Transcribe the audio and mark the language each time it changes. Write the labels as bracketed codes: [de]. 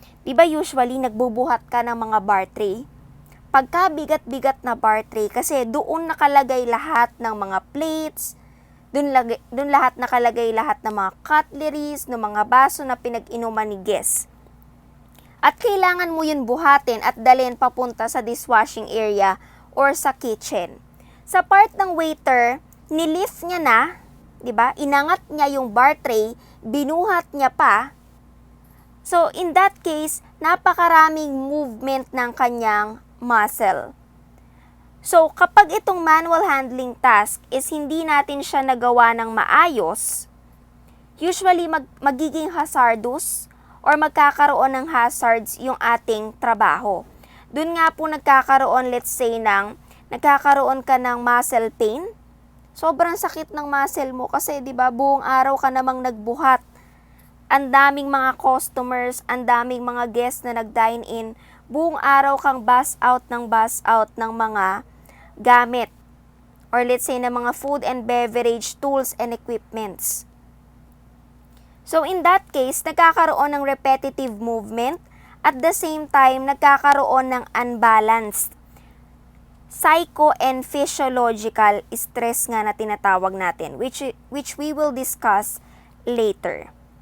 [tl] Diba usually nagbubuhat ka ng mga bar tray? Pagka bigat-bigat na bar tray, kasi doon nakalagay lahat ng mga plates, doon lahat nakalagay lahat ng mga cutleries, ng mga baso na pinag-inuman ni guest. At kailangan mo yun buhatin at dalhin papunta sa dishwashing area or sa kitchen. Sa part ng waiter, nilift niya na, di ba? Inangat niya yung bar tray, binuhat niya pa. [en] So, in that case, [tl] napakaraming movement ng kanyang muscle. So, kapag itong manual handling task is hindi natin siya nagawa ng maayos, usually magiging hazardous or magkakaroon ng hazards yung ating trabaho. Doon nga po nagkakaroon, let's say, nagkakaroon ka ng muscle pain. Sobrang sakit ng muscle mo kasi, di ba, buong araw ka namang nagbuhat. Ang daming mga customers, ang daming mga guests na nag-dine in. Buong araw kang bus out ng mga gamit. [en] Or let's say na mga food and beverage tools and equipments. So in that case, [tl] nagkakaroon ng repetitive movement, [en] at the same time, [tl] nagkakaroon ng unbalanced psycho and physiological stress nga na tinatawag natin, [en] which we will discuss later.